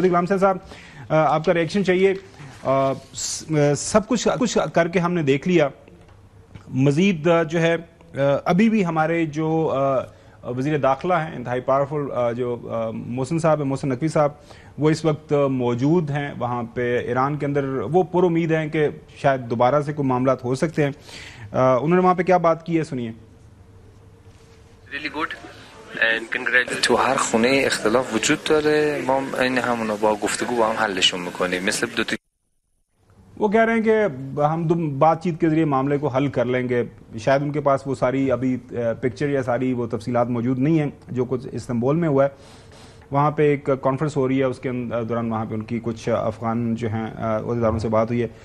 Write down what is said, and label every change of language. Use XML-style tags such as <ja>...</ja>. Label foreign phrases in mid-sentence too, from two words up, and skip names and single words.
<ur>چودھری غلام حسین صاحب، آپ کا ریئیکشن چاہیے. سب کچھ کر کے ہم نے دیکھ لیا، مزید جو ہے ابھی بھی ہمارے جو وزیر داخلہ ہیں، انتہائی پاورفل جو محسن صاحب ہیں، محسن نقوی صاحب، وہ اس وقت موجود ہیں وہاں پہ ایران کے اندر. وہ پر امید ہیں کہ شاید دوبارہ سے کوئی معاملات ہو سکتے ہیں. انہوں نے وہاں پہ کیا بات کی ہے، سنیے.</ur> <en>Really good and congratulations.</en> <fa>تو هر خونه اختلاف وجود داره، ما این همونو با گفتگو با هم حلشون میکنیم. مثل دو تا</fa> <ur>وہ کہہ رہے ہیں کہ ہم بات چیت کے ذریعے معاملے کو حل کر لیں گے. شاید ان کے پاس وہ ساری ابھی پکچر یا ساری وہ تفصیلات موجود نہیں ہیں جو کچھ استنبول میں ہوا ہے. وہاں پہ ایک کانفرنس ہو رہی ہے، اس کے دوران وہاں پہ ان کی کچھ افغان جو ہیں عہدیداروں سے بات ہوئی ہے.</ur>